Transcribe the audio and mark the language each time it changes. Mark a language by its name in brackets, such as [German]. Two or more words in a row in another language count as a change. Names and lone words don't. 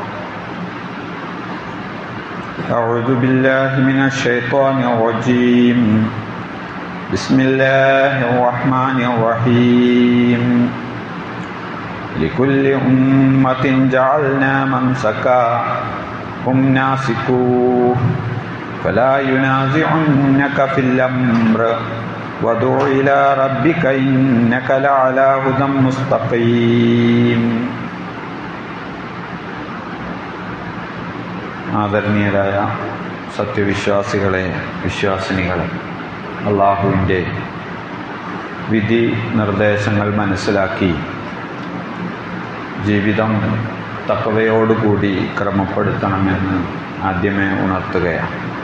[Arabic] أعوذ بالله من الشيطان الرجيم بسم الله الرحمن الرحيم لكل أمة جعلنا منسكا هم ناسكوه فلا ينازعنك في الأمر وادع إلى ربك إنك لعلى هدى مستقيم. [Malayalam] ആദരണീയരായ സത്യവിശ്വാസികളെ, വിശ്വാസിനികളെ, അള്ളാഹുവിൻ്റെ വിധി നിർദ്ദേശങ്ങൾ മനസ്സിലാക്കി ജീവിതം തഖ്വയോടുകൂടി ക്രമപ്പെടുത്തണമെന്ന് ആദ്യമേ ഉണർത്തുകയാണ്.